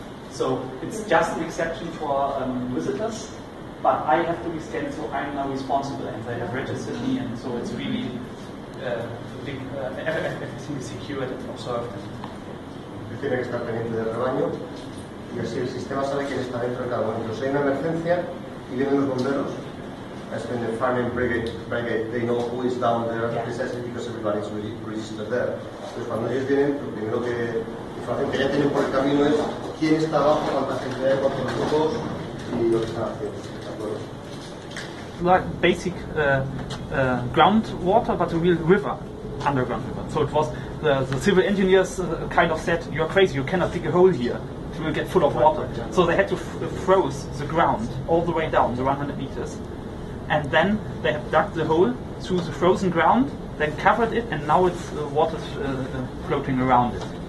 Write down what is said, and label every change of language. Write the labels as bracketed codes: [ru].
[en] So it's just an exception for visitors, but I have to be scanned, so I'm now responsible, and they have registered me, and so it's really everything is secured and observed. [es] Tiene que estar pendiente del rebaño y así el sistema sabe quién está dentro de cada momento. Si hay una emergencia y vienen los bomberos, [en] as when the fireman brigade, they know who is down there, precisely because everybody is registered there. [es] Entonces cuando ellos vienen, lo primero que información que ya tienen por el camino es quién está abajo, cuánta gente hay, cuántos grupos y lo que están haciendo. [en] Like basic groundwater, but a real river, underground river. So it was the civil engineers kind of said, "You're crazy. You cannot dig a hole here. It will get full of water." So they had to froze the ground all the way down the 100 meters, and then they have dug the hole through the frozen ground, then covered it, and now it's water floating around it.